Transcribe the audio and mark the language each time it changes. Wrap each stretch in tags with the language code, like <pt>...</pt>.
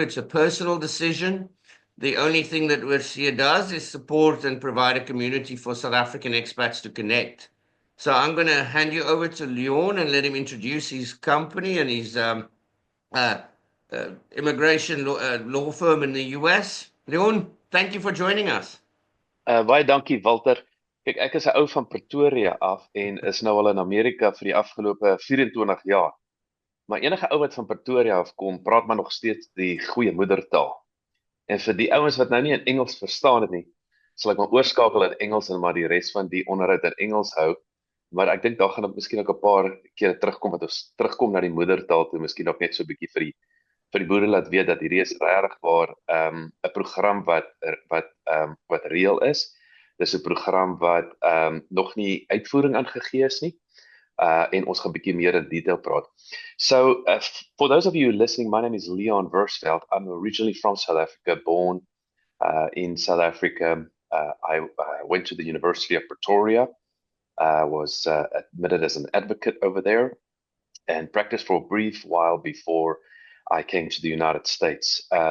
<en>It's a personal decision. The only thing that Oorsee does is support and provide a community for South African expats to connect. So I'm going to hand you over to Leon and let him introduce his company and his uh, immigration law firm in the US. Leon, thank you for joining us.</en> <af>Baie dankie Walter. Kyk, ek is 'n ou van Pretoria af en is nou al in Amerika vir die afgelope 24 jaar. Maar enige ou wat van Pretoria af kom, praat maar nog steeds die goeie moedertaal. En vir die ouens wat nou nie in Engels verstaan het nie, sal ek maar oorskakel in Engels en maar die res van die onderhoud in Engels hou. Maar ek dink daar gaan ek miskien ook 'n paar kere terugkom wat ons terugkom na die moedertaal toe, miskien ook net so 'n bietjie vir die boere laat weet dat hierdie is regtig waar 'n program wat reël is. Dis 'n program wat nog nie uitvoering aangegee is nie. En ons gaan 'n bietjie meer in detail praat.</af> <en>So, for those of you listening, my name is Leon Versveld. I'm originally from South Africa, born in South Africa. I went to the University of Pretoria, was admitted as an advocate over there, and practiced for a brief while before I came to the United States.</en>